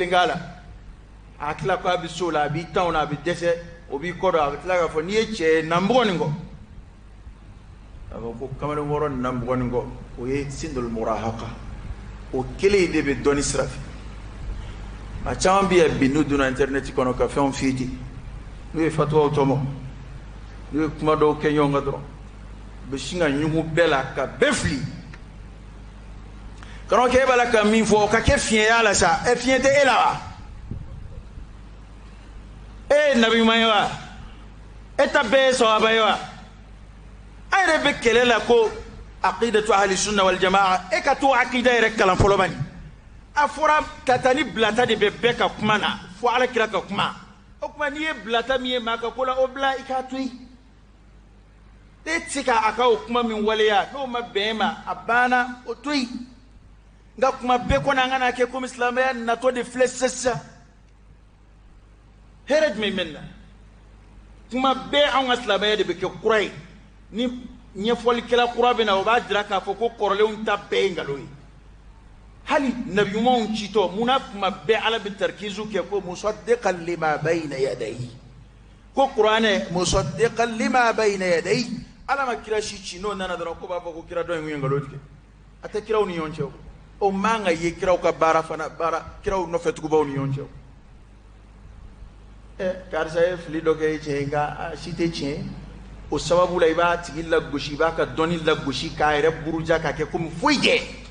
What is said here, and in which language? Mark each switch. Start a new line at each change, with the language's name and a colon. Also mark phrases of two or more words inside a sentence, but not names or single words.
Bambara: kelen k'a la a tila ko a bɛ so la a b'i tan na a bɛ dɛsɛ o b'i kɔ dɔn a bɛ tila k'a fɔ n'i ye cɛ ye na mɔgɔ nin kɔ a fɔ ko kamalenkɔrɔ na mɔgɔ nin kɔ o ye
Arabic: سن المراهقة
Bambara: o kelen de bɛ dɔnni sira fɛ a caman bɛ yan bi n'u donna internet kɔnɔ ka fɛnw f'i ye n'u ye fatuwaw tɔmɔ n'u ye kuma dɔw kɛ ɲɔgɔn kan dɔrɔn u bɛ sin ka ɲugu bɛɛ la ka bɛɛ fili kana kɛ e b'a la ka min fɔ o ka kɛ fiɲɛya la sa fiɲɛ tɛ e la wa e ye nabi ɲuman ye wa e ta bɛɛ ye sawaba ye wa an yɛrɛ bɛ kɛlɛ la ko
Arabic: عقيدة أهل السنة والجماعة
Bambara: e ka to aqida yɛrɛ kalan fɔlɔ bani a fɔra ka taa ni bilata de bɛ bɛɛ ka kuma na fo alakira ka kuma o kuma n'i ye bilata min ye maa ka ko la o bila i k'a to yen e tɛ se k'a ka o kuma min waleya n'o ma bɛn ma a banna o to yen nka kuma bɛɛ kɔni an kana kɛ komi silamɛya natɔ de filɛ sisan hɛrɛ jumɛn bɛ nin na kuma bɛɛ anw ka silamɛya de bɛ kɛ kura ye ni ɲɛfɔlikɛla kura bɛ na o b'a jira k'a fɔ ko kɔrɔlenw ta bɛɛ ye nkalon ye hali nabi ɲumanw citɔ munna kuma bɛɛ ala bɛ tarikizu kɛ ko
Arabic: مصدقا لما بين يديه
Bambara: ko kuranɛ
Arabic: مصدقا لما بين يديه
Bambara: ala ma kira si ci n'o nana dɔrɔn ko b'a fɔ ko kira dɔ in kun ye nkalon tigɛ a tɛ kiraw ni ɲɔgɔn cɛ o man ka ye kiraw ka baara fana baara kiraw nɔfɛtugubaw ni ɲɔgɔn cɛ karisa ye fili dɔ kɛ tiɲɛ nka si tɛ tiɲɛ o sababu la i b'a tigi lagosi i b'a ka dɔnni lagosi k'a yɛrɛ buruja k'a kɛ komi foyi tɛ